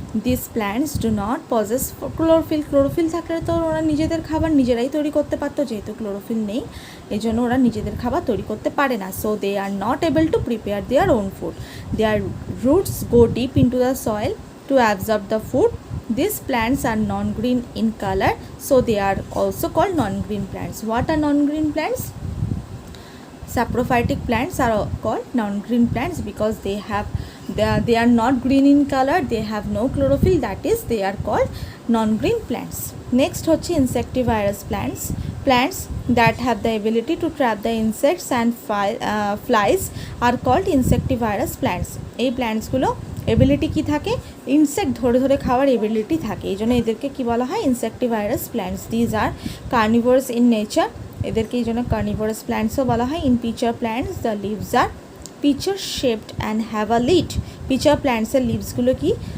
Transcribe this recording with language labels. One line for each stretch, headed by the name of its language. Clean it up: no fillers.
English: This plants do not possess chlorophyll.
Bangla: Chlorophyll থাকলে তো ওরা নিজেদের খাবার নিজেরাই তৈরি করতে পারতো, যেহেতু ক্লোরোফিল নেই এই জন্য ওরা নিজেদের খাবার তৈরি করতে পারে না।
English: So they are not able to prepare their own food. There roots go deep into the soil to absorb the food. These plants are non-green in color, so they are also called non-green plants. What are non-green plants? Saprophytic plants are called non-green plants because they are not green in color, they have no chlorophyll, that is they are called non-green plants. Next
Bangla: হচ্ছে
English: insectivorous plants. Plants that have the ability to trap the insects and flies are called insectivorous plants.
Bangla: এই প্ল্যান্টসগুলো ability কি থাকে? Insect ধরে ধরে খাওয়ার ability থাকে, এই জন্য এদেরকে কী বলা হয়?
English: Insectivorous plants. These are carnivorous in nature.
Bangla: এদেরকে এই জন্য কার্নিভোরাস প্ল্যান্টসও বলা হয়।
English: In pitcher plants the leaves are pitcher shaped and have a lid.
Bangla: Pitcher প্ল্যান্টসের লিভসগুলো কি